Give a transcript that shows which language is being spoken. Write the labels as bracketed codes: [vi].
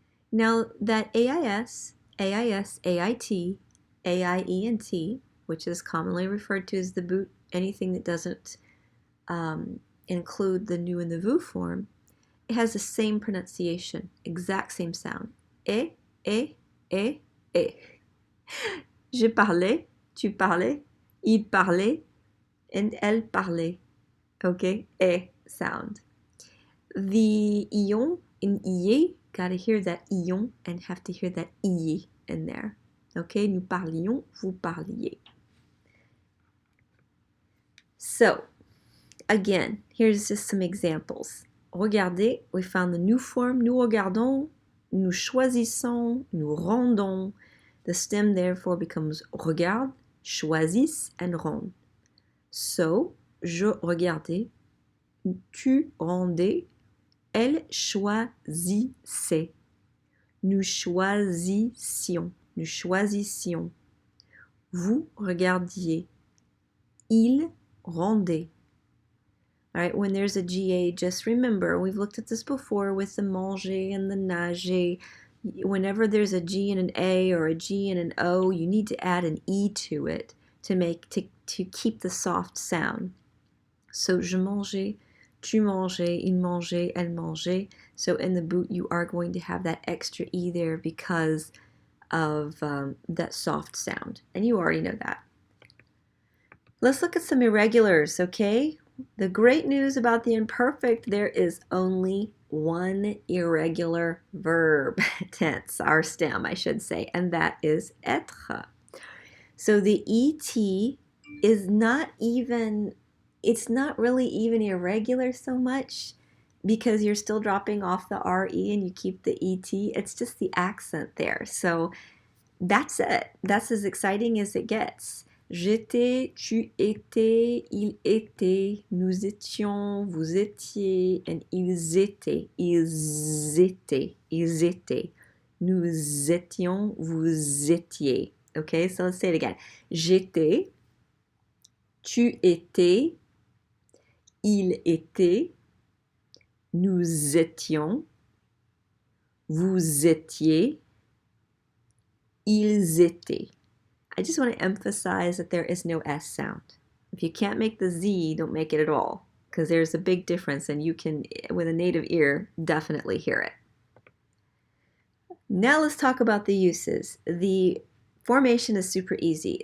[en] Now that AIS, AIS, AIT, AIENT, which is commonly referred to as the boot, anything that doesn't include the nu and the vous form, it has the same pronunciation, exact same sound. [fr] Et, et, et, et. Je parlais, tu parlais, il parlait, and elle parlait. [en] Okay, e sound. The ion in ier, gotta hear that ion and have to hear that ier in there. [fr] Okay, nous parlions, vous parliez. [en] So, again, here's just some examples. [fr] Regardez, [en] we found the new form, [fr] nous regardons, nous choisissons, nous rendons. [en] The stem therefore becomes regarde, choisissent, and rend. [fr] So, je regardais, tu rendais, elle choisissait. Nous choisissions. Nous choisissions. Vous regardiez. Il rendait. [en] All right, when there's a GA, just remember, we've looked at this before with the manger and the nager. Whenever there's a G and an A or a G and an O, you need to add an E to it to keep the soft sound. [fr] So, je mangeais, tu mangeais, il mangeait, elle mangeait. [en] So in the boot, you are going to have that extra E there because of that soft sound. And you already know that. Let's look at some irregulars, okay? The great news about the imperfect, there is only one irregular verb tense, our stem, I should say, and that is être. So the ET is not even, it's not really even irregular so much because you're still dropping off the RE and you keep the ET. It's just the accent there. So that's it. That's as exciting as it gets. [fr] J'étais, tu étais, il était, nous étions, vous étiez, and ils étaient, ils étaient. Nous étions, vous étiez. [en] Okay, so let's say it again. [fr] J'étais, tu étais, il était, nous étions, vous étiez, ils étaient. [en] I just want to emphasize that there is no S sound. If you can't make the Z, don't make it at all, because there's a big difference and you can, with a native ear, definitely hear it. Now let's talk about the uses. The formation is super easy.